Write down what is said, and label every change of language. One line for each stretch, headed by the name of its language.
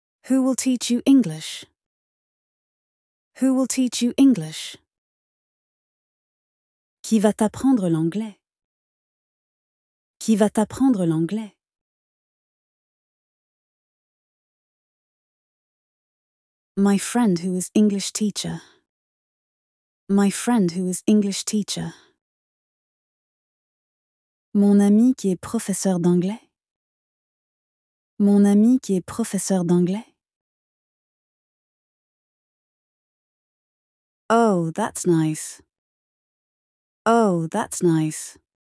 English: Who will teach you English? Who will teach you English?
French: Qui va t'apprendre l'anglais? Qui va t'apprendre l'anglais?
English: My friend who is English teacher. My friend who is English teacher.
French: Mon ami qui est professeur d'anglais. Mon ami qui est professeur d'anglais.
English: Oh, that's nice. Oh, that's nice.